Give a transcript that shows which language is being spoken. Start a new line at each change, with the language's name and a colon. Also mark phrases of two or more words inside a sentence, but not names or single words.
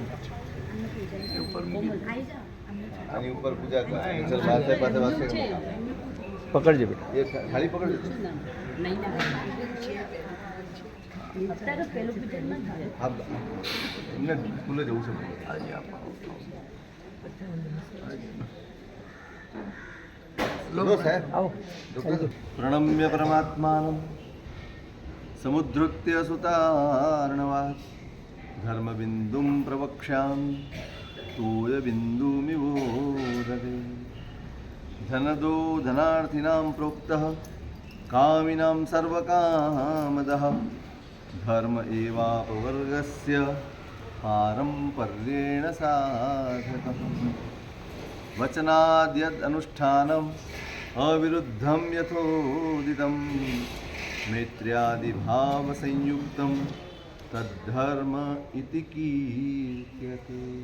Gujarati: ઉપર મૂકી આની ઉપર પૂજા કર ચલ માથે પાસે પાસે પકડજે બેટા. એ ખાલી પકડજો હા એમને સ્કૂલે જવું છે આજે આપો.
Sanskrit: प्रणम्य परमात्मानं समुद्धृत्य सुतार्णवात् धर्मबिन्दुं प्रवक्ष्यामि तोयबिन्दुमिवोदते धनदो धनार्थिनां प्रोक्तः कामिनां सर्वकामदः धर्म एवापवर्गस्य पारम्पर्येण साधकः वचनाद्यद् अनुष्ठानम् अविरुद्धं यथोदितं मैत्र्यादिभावसंयुक्तं तद्धर्म इति कीर्त्यते.